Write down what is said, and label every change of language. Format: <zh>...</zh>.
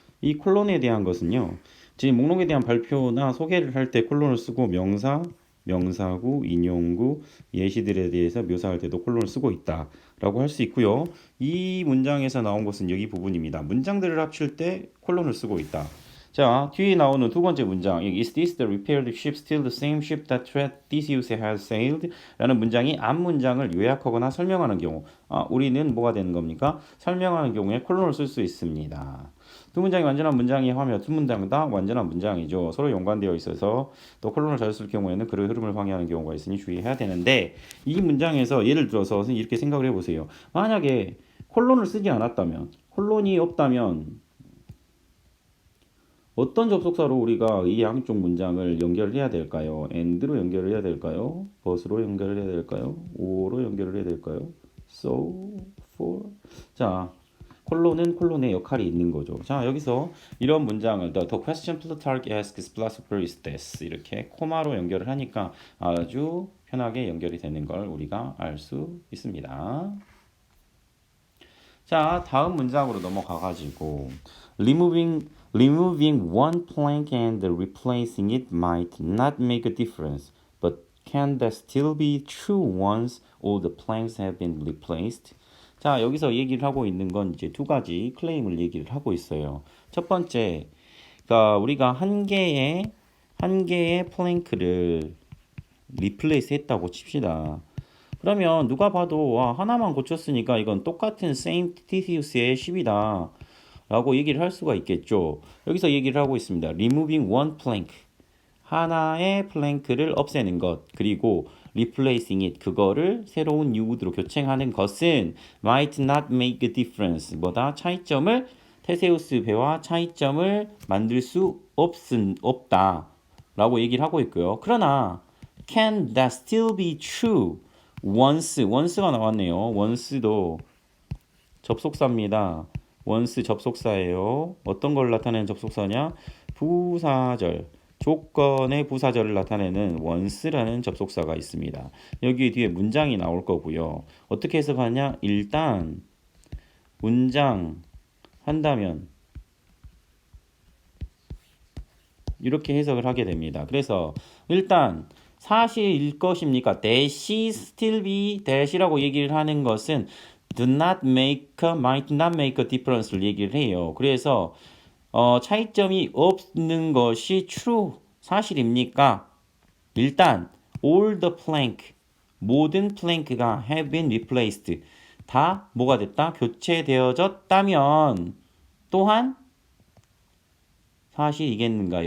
<ko>이 콜론에 대한 것은요, 지금 목록에 대한 발표나 소개를 할 때 콜론을 쓰고 명사, 명사구, 인용구, 예시들에 대해서 묘사할 때도 콜론을 쓰고 있다라고 할 수 있고요. 이 문장에서 나온 것은 여기 부분입니다. 문장들을 합칠 때 콜론을 쓰고 있다. 자, 뒤에 나오는 두 번째 문장,</ko> <en>Is this the repaired ship still the same ship that Theseus has sailed?</en> <ko>라는 문장이 앞 문장을 요약하거나 설명하는 경우, 우리는 뭐가 되는 겁니까? 설명하는 경우에 콜론을 쓸 수 있습니다. 두 문장이 완전한 문장이 하며 두 문장 다 완전한 문장이죠. 서로 연관되어 있어서 또 콜론을 잘 쓸 경우에는 글의 흐름을 방해하는 경우가 있으니 주의해야 되는데, 이 문장에서 예를 들어서 이렇게 생각을 해보세요. 만약에 콜론을 쓰지 않았다면, 콜론이 없다면 어떤 접속사로 우리가 이 양쪽 문장을 연결을 해야 될까요? and로 연결을 해야 될까요? but로 연결을 해야 될까요? or로 연결을 해야 될까요?</ko> <en>so, for.</en> <ko>자, 콜론은 콜론의 역할이 있는 거죠. 자, 여기서 이런 문장을</ko> <en>the question Plutarch asks philosopher is this</en> <ko>이렇게 코마로 연결을 하니까 아주 편하게 연결이 되는 걸 우리가 알 수 있습니다. 자, 다음 문장으로 넘어가가지고</ko> <en>Removing one plank and replacing it might not make a difference, but can that still be true once all the planks have been replaced?</en> <ko>자, 여기서 얘기를 하고 있는 건 이제 두 가지 클레임을 얘기를 하고 있어요. 첫 번째, 그러니까 우리가 한 개의 플랭크를 리플레이스 했다고 칩시다. 그러면 누가 봐도 와, 하나만 고쳤으니까 이건 똑같은 same Theseus의 10이다 라고 얘기를 할 수가 있겠죠. 여기서 얘기를 하고 있습니다.</ko> <en>Removing one plank.</en> <ko>하나의 플랭크를 없애는 것. 그리고</ko> <en>replacing it.</en> <ko>그거를 새로운</ko> <en>new wood로</en> <ko>교체하는 것은</ko> <en>might not make a difference.</en> <ko>뭐다? 차이점을 테세우스 배와 차이점을 만들 수 없다. 라고 얘기를 하고 있고요. 그러나</ko> <en>can that still be true?</en> <ko>once가 나왔네요. once도 접속사입니다. once 접속사예요. 어떤 걸 나타내는 접속사냐? 부사절, 조건의 부사절을 나타내는 once라는 접속사가 있습니다. 여기 뒤에 문장이 나올 거고요. 어떻게 해석하냐? 일단 문장 한다면 이렇게 해석을 하게 됩니다. 그래서 일단 사실일 것입니까?</ko> <en>That still be that이라고</en> <ko>얘기를 하는 것은</ko> <en>might not make a difference를</en> <ko>얘기를 해요. 그래서 차이점이 없는 것이 true, 사실입니까? 일단</ko> <en>all the plank,</en> <ko>모든 플랭크가</ko> <en>have been replaced,</en> <ko>다 뭐가 됐다? 교체되어졌다면 또한 사실이겠는가?</ko>